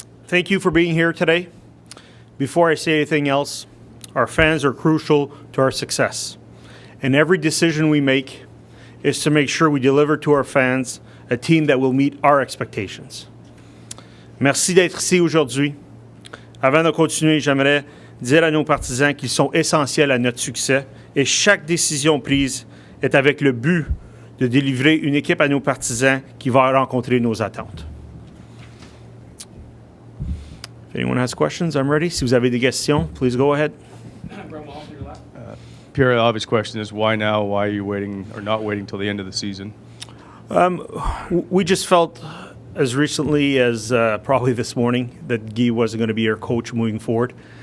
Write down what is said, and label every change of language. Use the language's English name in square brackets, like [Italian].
[English] Thank you for being here today. Before I say anything else, our fans are crucial to our success. And every decision we make is to make sure we deliver to our fans a team that will meet our expectations. [French] Merci d'être ici aujourd'hui. Avant de continuer, j'aimerais dire à nos partisans qu'ils sont essentiels à notre succès et chaque décision prise est avec le but de délivrer une équipe à nos partisans qui va rencontrer nos attentes. [English] If anyone has questions, I'm ready. [French] Si vous avez des questions, [English] please go ahead. Pierre, the obvious question is why now? Why are you waiting or not waiting till the end of the season? We just felt as recently as probably this morning that Guy wasn't going to be our coach moving forward.